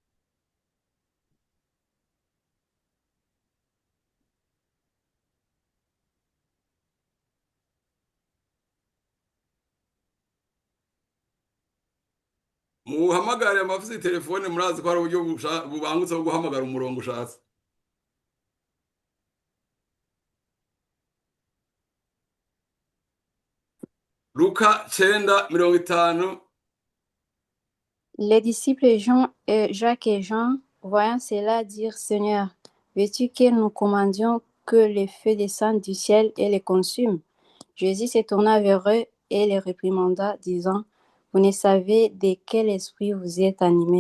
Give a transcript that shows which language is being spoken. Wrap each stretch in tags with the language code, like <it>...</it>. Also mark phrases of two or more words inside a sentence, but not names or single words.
<rn>Muhamagare amafisi telefone, murazi ko hari uburyo bubangutse bwo guhamagara umurongo ushatse. Luka 9:50.</rn> <fr>Les disciples Jacques et Jean, voyant cela, dirent: Seigneur, veux-tu que nous commandions que le feu descende du ciel et les consume? Jésus se tourna vers eux et les réprimanda, disant: Vous ne savez de quel esprit vous êtes animés.</fr>